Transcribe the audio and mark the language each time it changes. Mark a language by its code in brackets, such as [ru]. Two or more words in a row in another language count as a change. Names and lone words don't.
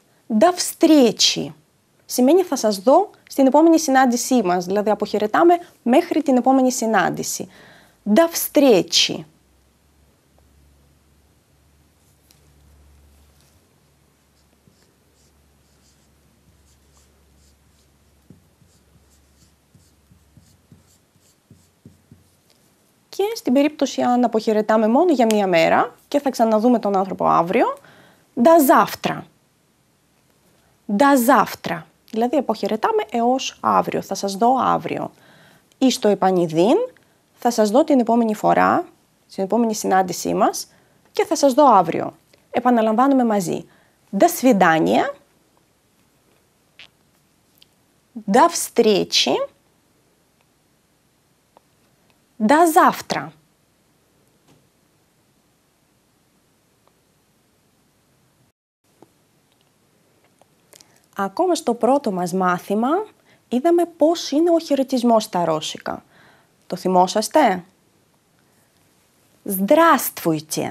[ru] До встречи. [el] Σημαίνει θα σας δω στην επόμενη συνάντησή μας. Δηλαδή αποχαιρετάμε μέχρι την επόμενη συνάντηση. [ru] До встречи. [el] Και στην περίπτωση αν αποχαιρετάμε μόνο για μία μέρα και θα ξαναδούμε τον άνθρωπο αύριο, [ru] до завтра. До завтра. [el] Δηλαδή αποχαιρετάμε έως αύριο, θα σας δω αύριο. Ή στο επανειδήν, θα σας δω την επόμενη φορά, στην επόμενη συνάντησή μας και θα σας δω αύριο. Επαναλαμβάνουμε μαζί. [ru] До свидания. До встречи. До завтра. [el] Ακόμα στο πρώτο μας μάθημα είδαμε πώς είναι ο χαιρετισμός στα ρώσικα. Το θυμόσαστε? [ru] Здравствуйте.